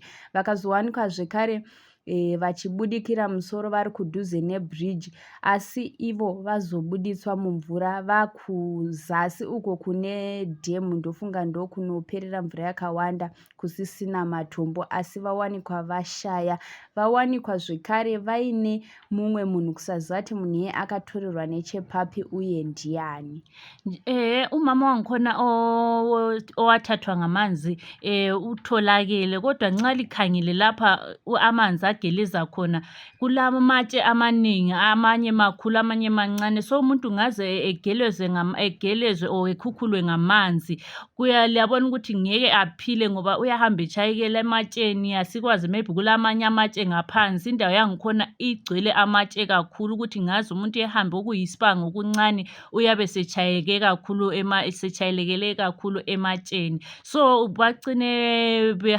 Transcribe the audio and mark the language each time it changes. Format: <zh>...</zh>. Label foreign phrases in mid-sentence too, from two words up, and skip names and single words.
<sn>Vakazowanikwa zvekare vachibudikira musoro vari kudhuze nebridge, asi ivo vazobuditswa mumvura vakuzasi uko kune dhemu. Ndofunga ndo kunoperera mvura yakawanda kusisina matombo, asi vawanikwa vashaya. Vawanikwa zvekare vaine mumwe munhu kusaziva kuti munhu iye akatorerwa nechepapi uye ndiani.</sn> <nd>Umama wangikhona owathathwa ngamanzi utholakele, kodwa nxa likhangile lapha amanzi ageleza khona kulamatshe amaningi, amanye makhulu amanye mancane, so umuntu ngaze egelezwe or ekhukhulwe ngamanzi liyabona ukuthi ngeke aphile ngoba uyahamba etshayekela ematsheni, asikwazi maybe kulamanye amatshe ngaphansi, indawo yangikhona igcwele amatshe kakhulu ukuthi ngaze umuntu ehambe okuyisibanga okuncane uyabe setshayeke kakhulu setshayelekele kakhulu ematsheni, so bagcine</nd>